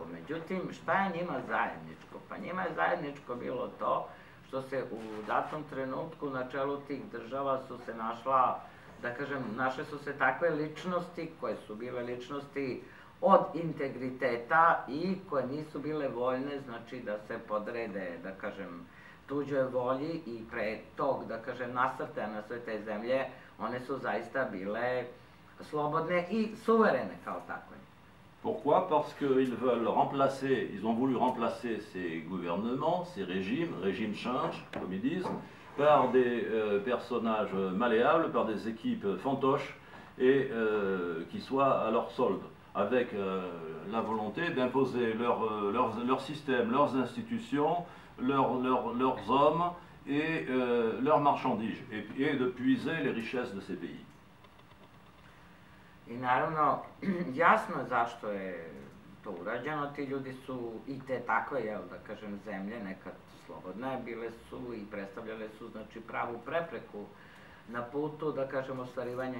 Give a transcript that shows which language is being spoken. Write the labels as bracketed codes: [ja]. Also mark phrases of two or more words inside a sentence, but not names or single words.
[sr] Međutim, šta je njima zajedničko? Pa njima je zajedničko bilo to što se u datom trenutku na čelu tih država su se našla, da kažem, našle su se takve ličnosti koje su bile ličnosti od integriteta i koje nisu bile voljne, znači da se podrede, da kažem, tuđoj volji i pre tog, da kažem, nasrtaja na sve te zemlje, one su zaista bile slobodne i suverene kao takve. [fr] Pourquoi? Parce qu'ils veulent remplacer, ils ont voulu remplacer ces gouvernements, ces régimes changent, comme ils disent, par des personnages malléables, par des équipes fantoches et qui soient à leur solde, avec la volonté d'imposer leur système, leurs institutions, leurs hommes et leurs marchandises, et de puiser les richesses de ces pays. [sr] I naravno, jasno je zašto je to urađeno, ti ljudi su i te takve, jel, da kažem, zemlje, nekad slobodne, bile su i predstavljale su, znači, pravu prepreku na putu, da kažem, ostvarivanja